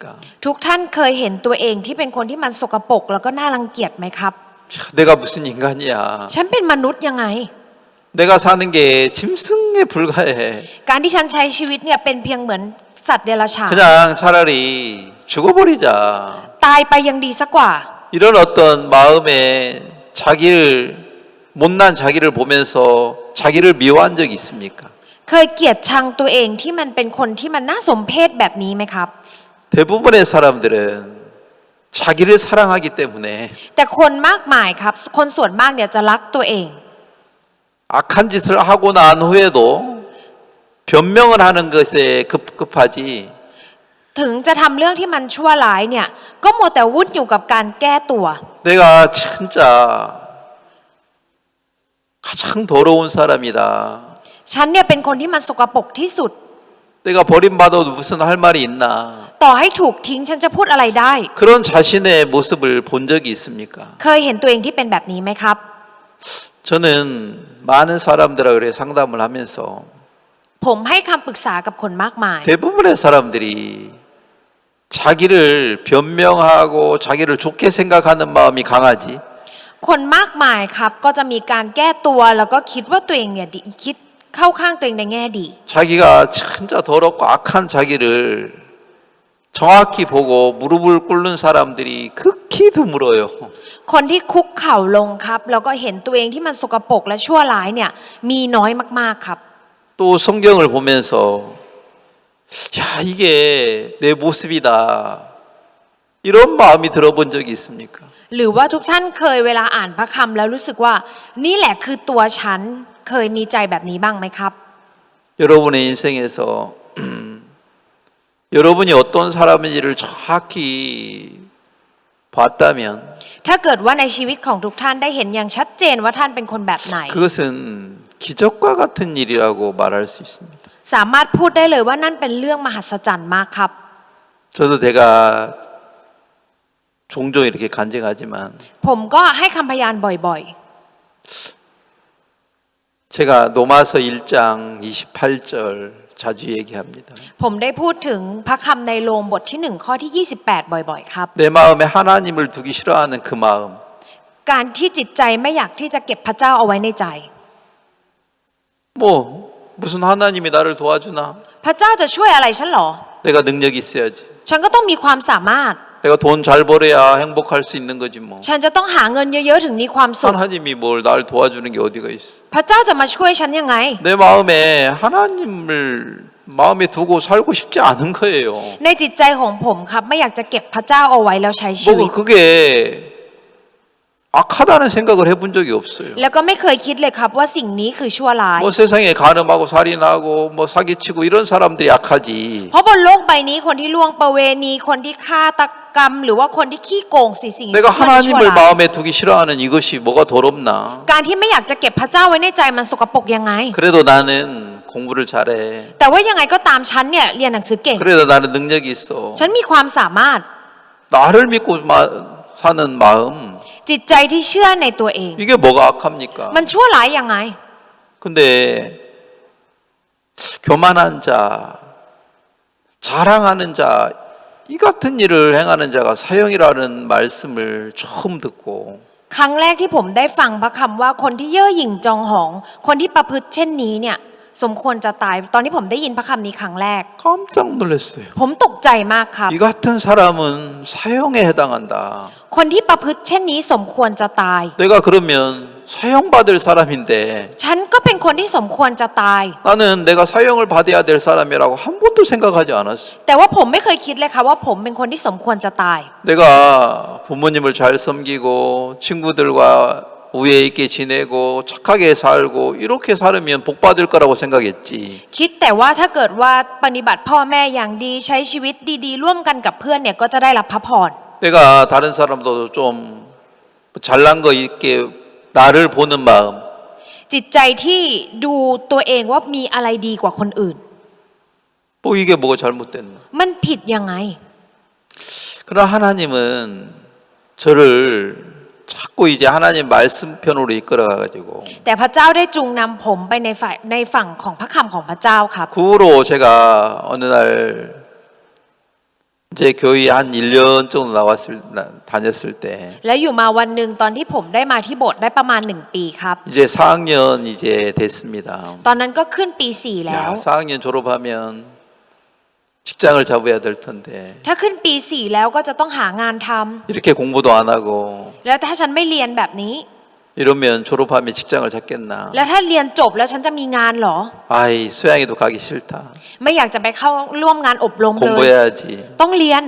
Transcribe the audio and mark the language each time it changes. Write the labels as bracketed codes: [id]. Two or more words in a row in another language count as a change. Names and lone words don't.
[th] ทุกท่านเคยเห็นตัวเองที่เป็นคนที่มันสกปรกแล้วก็น่ารังเกียจไหมครับ [ko] 내가 무슨 인간이야. [th] ฉันเป็นมนุษย์ยังไง [ko] 내가 사는 게 짐승에 불과해. [th] การที่ฉันใช้ชีวิตเนี่ยเป็นเพียงเหมือนสัตว์เดรัจฉาน [ko] 그냥 차라리 죽어버리자. [th] ตายไปยังดีสักกว่า [ko] 이런 어떤 마음에 못난 자기를 보면서 자기를 미워한 적이 있습니까? [th] เคยเกลียดชังตัวเองที่มันเป็นคนที่มันน่าสมเพชแบบนี้ไหมครับ [ko] 대부분의 사람들은 자기를 사랑하기 때문에 [th] แต่คนมากมายครับคนส่วนมากเนี่ยจะรักตัวเอง [ko] 악한 짓을 하고 난 후에도 변명을 하는 것에 급급하지. [th] ถึงจะทำเรื่องที่มันชั่วร้ายเนี่ยก็มัวแต่วุ่นอยู่กับการแก้ตัว [ko] 내가 진짜 가장 더러운 사람이다. [th] ฉันเนี่ยเป็นคนที่มันสกปรกที่สุด [ko] 내가 버림받아도 무슨 할 말이 있나. [th] ต่อให้ถูกทิ้งฉันจะพูดอะไรได้ [ko] 그런 자신의 모습을 본 적이 있습니까? [th] เคยเห็นตัวเองที่เป็นแบบนี้ไหมครับ [ko] 저는 많은 사람들하고 그래 상담을 하면서 [th] ผมให้คำปรึกษากับคนมากมาย [ko] 대부분의 사람들이 자기를 변명하고 자기를 좋게 생각하는 마음이 강하지. [th] คนมากมายครับก็จะมีการแก้ตัวแล้วก็คิดว่าตัวเองเนี่ยดีคิดเข้าข้างตัวเองในแง่ดี [ko] 자기가 진짜 더럽고 악한 자기를 정확히 보고 무릎을 꿇는 사람들이 극히 드물어요. [th] คนที่คุกเข่าลงครับแล้วก็เห็นตัวเองที่มันสกปรกและชั่วร้ายเนี่ยมีน้อยมากๆครับ [ko] 또 성경을 보면서 야, 이게 내 모습이다. 이런 마음이 들어본 적이 있습니까? [th] หรือว่าทุกท่านเคยเวลาอ่านพระคำแล้วรู้สึกว่านี่แหละคือตัวฉันเคยมีใจแบบนี้บ้างไหมครับ [ko] 여러분의 인생에서 여러분이 어떤 사람인지를 정확히 봤다면 [th] ถ้าเกิดว่าในชีวิตของทุกท่านได้เห็นอย่างชัดเจนว่าท่านเป็นคนแบบไหน [ko] 그것은 기적과 같은 일이라고 말할 수 있습니다. [th] สามารถพูดได้เลยว่านั่นเป็นเรื่องมหัศจรรย์มากครับ [ko] 저도 제가 종종 이렇게 간증하지만 [th] ผมก็ให้คำพยานบ่อย [ko] 제가 노마서 1장 28절 자주 얘기합니다. [th] ๆ ผมได้พูดถึงพระคำในโรมบทที่1ข้อที่28บ่อยๆครับ [ko] 내 마음에 하나님을 두기 싫어하는 그 마음. [th] การที่จิตใจไม่อยากที่จะเก็บพระเจ้าเอาไว้ในใจ [ko] 뭐 무슨 하나님이 나를 도와주나? [th] พระเจ้าจะช่วยอะไรฉันหรอ [ko] 내가 능력이 있어야지. [th] ฉันก็ต้องมีความสามารถ [ko] 내가 돈 잘 벌어야 행복할 수 있는 거지 뭐. [th] ฉันจะต้องหาเงินเยอะๆถึงมีความสุข [ko] 하나님이 뭘 날 도와주는 게 어디가 있어? [th] พระเจ้าจะมาช่วยฉันยังไง [ko] 내 마음에 하나님을 마음에 두고 살고 싶지 않은 거예요. [th] ในจิตใจของผมครับไม่อยากจะเก็บพระเจ้าเอาไว้แล้วใช้ชีวิต [ko] 뭐 그게 악하다는 생각을 해본 적이 없어요. [th] แล้วก็ไม่เคยคิดเลยครับว่าสิ่งนี้คือชั่วร้าย [ko] 뭐 세상에 간음하고 살인하고 뭐 사기치고 이런 사람들이 악하지. [th] เพราะบนโลกใบนี้คนที่ล่วงประเวณีคนที่ฆ่าตกรรมหรือว่าคนที่ขี้โกงสิ่ง [ko] 내가 [th] ที่มันชั่ว [ko] 하나님을 [th] ร้าย [ko] 마음에 두기 싫어하는 이것이 뭐가 더럽나? [th] การที่ไม่อยากจะเก็บพระเจ้าไว้ในใจมันสกปรกยังไง [ko] 그래도 나는 공부를 잘해. [th] แต่ว่ายังไงก็ตามฉันเนี่ยเรียนหนังสือเก่ง [ko] 그래도 나는 능력이 있어. [th] ฉันมีความสามารถ [ko] 나를 믿고 사는 마음. [th] จิตใจที่เชื่อในตัวเอง [ko] 이게 뭐가 악합니까? [th] มันชั่วร้ายยังไง [ko] 근데 교만한 자, 자랑하는 자, 이 같은 일을 행하는 자가 사형이라는 말씀을 처음 듣고 [th] ครั้งแรกที่ผมได้ฟังพระคำว่าคนที่เย่อหยิ่งจองหอง คนที่ประพฤติเช่นนี้เนี่ยสมควรจะตาย ตอนที่ผมได้ยินพระคำนี้ครั้งแรก [ko] 깜짝 놀랐어요. [th] ผมตกใจมากครับ [ko] 이 같은 사람은 사형에 해당한다. [th] คนที่ประพฤติเช่นนี้สมควรจะตาย [ko] 내가 그러면 사형받을 사람인데 [th] ฉันก็เป็นคนที่สมควรจะตาย [ko] 나는 내가 사형을 받아야 될 사람이라고 한 번도 생각하지 않았어. [th] แต่ว่าผมไม่เคยคิดเลยค่ะว่าผมเป็นคนที่สมควรจะตาย [ko] 내가 부모님을 잘 섬기고 친구들과 우애 있게 지내고 착하게 살고 이렇게 살으면 복 받을 거라고 생각했지. [th] คิดแต่ว่าถ้าเกิดว่าปฏิบัติพ่อแม่อย่างดีใช้ชีวิตดีๆร่วมกันกับเพื่อนเนี่ยก็จะได้รับพระพร [ko] 내가 다른 사람도 좀 잘난 거 있게 나를 보는 마음. [th] จิตใจที่ดูตัวเองว่ามีอะไรดีกว่าคนอื่น [ko] 뭐 이게 뭐가 잘못됐나? [th] มันผิดยังไง [ko] 그러나 하나님은 저를 자꾸 이제 하나님 말씀편으로 이끌어가가지고 [th] แต่พระเจ้าได้จูงนำผมไปในฝั่งของพระคำของพระเจ้าครับ [ko] 그 후로 제가 어느 날 이제 교회 한 1년 정도 다녔을 때 [th] และอยู่มาวันหนึ่งตอนที่ผมได้มาที่โบสถ์ได้ประมาณ1 ปีครับ [ko] 이제 4학년 이제 됐습니다. [th] ตอนนั้นก็ขึ้นปี 4 แล้ว [ko] 야, 4학년 졸업하면 직장을 잡아야 될 텐데 [th] ถ้าขึ้นปี 4 แล้วก็จะต้องหางานทำ [ko] 이렇게 공부도 안 하고 [th] แล้วถ้าฉันไม่เรียนแบบนี้ [ko] 이러면 졸업하면 직장을 잡겠나? [th] แล้วถ้าเรียนจบแล้วฉันจะมีงานเหรอ [ko] 아이 수양이도 가기 싫다. [th] ไม่อยากจะไปเข้าร่วมงานอบรมเลย [ko] 공부해야지. [th] ต้องเรียน